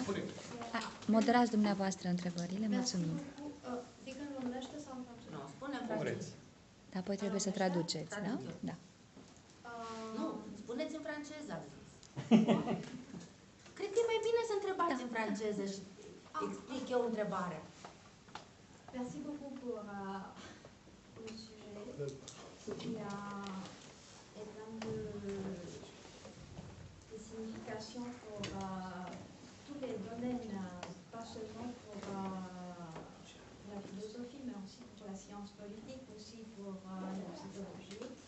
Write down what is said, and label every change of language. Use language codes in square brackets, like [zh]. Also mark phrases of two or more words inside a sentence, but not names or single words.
[ro] Moderați dumneavoastră întrebările, mulțumim. Zic în românește sau în franceză? Nu, spune în franceză. Da, apoi trebuie să traduceți, da? Da. Nu, spuneți în franceză, am zis. Cred că e mai bine să întrebați în franceză și explic eu întrebarea. [fr] Merci beaucoup pour le sujet. Il y a plein de significations pour tous les domaines, pas seulement pour la philosophie, mais aussi pour la science politique, aussi pour la psychologie.